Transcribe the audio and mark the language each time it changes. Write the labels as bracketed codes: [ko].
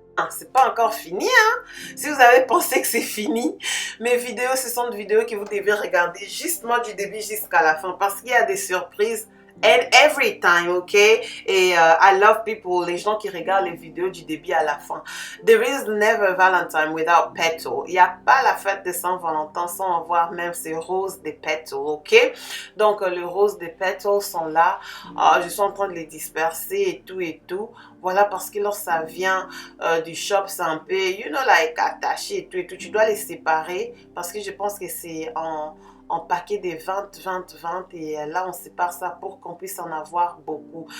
[fr] c'est pas encore fini, hein. Si vous avez pensé que c'est fini, mes vidéos, ce sont des vidéos que vous devez regarder justement du début jusqu'à la fin parce qu'il y a des surprises. [en] And every time, ok? [fr] Et [en] I love people, [fr] les gens qui regardent les vidéos du début à la fin. [en] There is never Valentine without petal. [fr] Il n'y a pas la fête de Saint-Valentin sans avoir même ces roses des petals, ok? Donc, les roses des petals sont là. Je suis en train de les disperser et tout et tout. Voilà, parce que lorsque ça vient du shop, c'est un peu, [en] you know, like [fr] attaché et tout et tout. Tu dois les séparer parce que je pense que c'est en paquet des 20 et là on sépare ça pour qu'on puisse en avoir beaucoup.